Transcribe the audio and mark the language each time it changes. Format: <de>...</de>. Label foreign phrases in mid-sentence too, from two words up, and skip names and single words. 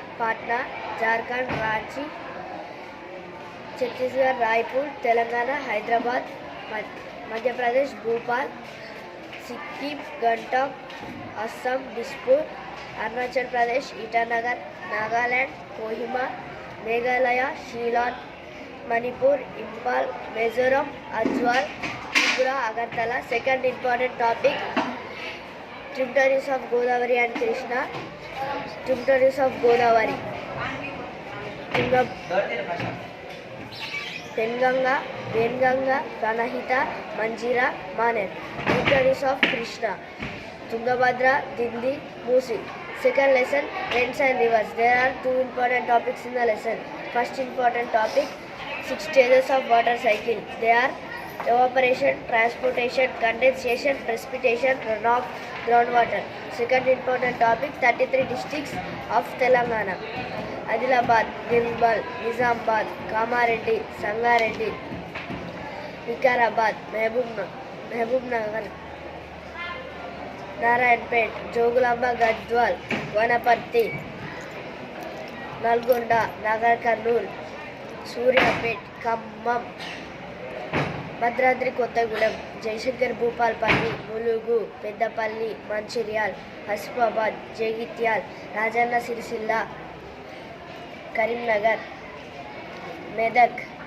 <en>Patna, Jharkhand, Ranchi, Chhattisgarh, Raipur, Telangana, Hyderabad, Madhya Pradesh, Bhopal, Sikkim, Gangtok, Assam, Dispur, Arunachal Pradesh, Itanagar, Nagaland, Kohima, Meghalaya, Shillong, Manipur, Impal, Mizoram, Ajwal, Tripura, Agartala. Second important topic, tributaries of Godavari and Krishna. Tributaries of Godavari, Penganga, Venganga, Pranahita, Manjira, Maner. Tributaries of Krishna, Tungabhadra, Dindi, Musi. Second lesson, rains and rivers. There are two important topics in the lesson. First important topic, 6 stages of water cycle. They are evaporation, transportation, condensation, precipitation, runoff, groundwater. Second important topic, 33 districts of Telangana. Adilabad, Nirmal, Nizamabad, Kamareddy, Sangareddy, Vikarabad, Mehbubnagar, Narayanpet, Jogulamba, Gadwal, Vanapatti, Nalgonda, Nagar Karnool, Suryapet, Khammam, Bhadradri, Kottagudem, Jaishankar, Bhupalpalli, Mulugu, Peddapalli, Manchiryal, Hasibabad, Jagityal, Rajanna Sirisilla, Karimnagar, Medak,</en>